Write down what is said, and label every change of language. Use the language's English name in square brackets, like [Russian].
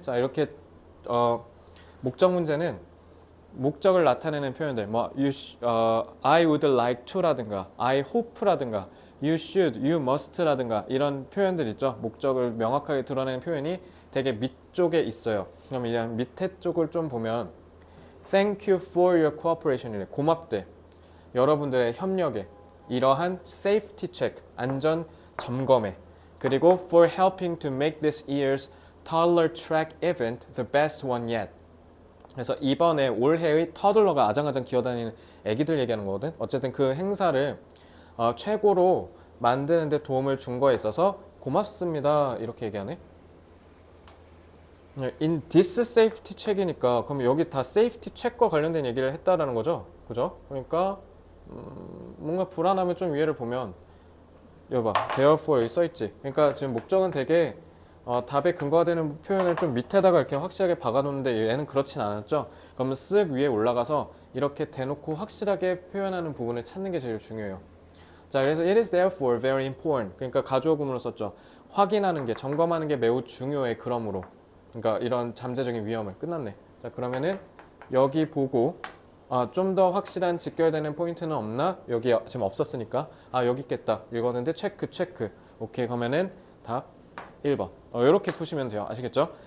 [Korean] 자, 이렇게 목적 문제는 목적을 나타내는 표현들, 뭐 [English] I would like to [Korean] 라든가 [English] I hope [Korean] 라든가 [English] you should, you must [Korean] 라든가 이런 표현들 있죠. 목적을 명확하게 드러내는 표현이 되게 밑쪽에 있어요. 그럼 이제 밑에 쪽을 좀 보면 [English] Thank you for your cooperation [Korean] 이래. 고맙대. 여러분들의 협력에, 이러한 [English] safety check, [Korean] 안전 점검에, 그리고 [English] for helping to make this year's toddler track event the best one yet. [Korean] 그래서 이번에 올해의 터들러가 아장아장 기어다니는 애기들 얘기하는 거거든. 어쨌든 그 행사를 최고로 만드는 데 도움을 준 거에 있어서 고맙습니다. 이렇게 얘기하네. In this safety check이니까 그럼 여기 다 safety check과 관련된 얘기를 했다라는 거죠. 그죠? 그러니까 뭔가 불안하면 좀 위에를 보면 여기 봐. Therefore 여기 써있지. 그러니까 지금 목적은 되게 답에 근거가 되는 표현을 좀 밑에다가 이렇게 확실하게 박아놓는데 얘는 그렇진 않았죠. 그러면 쓱 위에 올라가서 이렇게 대놓고 확실하게 표현하는 부분을 찾는 게 제일 중요해요. 자, 그래서 [English] it is therefore very important. [Korean] 그러니까 가주어 구문으로 썼죠. 확인하는 게, 점검하는 게 매우 중요해. 그러므로. 그러니까 이런 잠재적인 위험을. 끝났네. 자, 그러면은 여기 보고 좀 더 확실한 직결되는 포인트는 없나? 여기 지금 없었으니까 여기 있겠다. 읽었는데 체크. 오케이. 그러면은 답 1번. 이렇게 푸시면 돼요. 아시겠죠?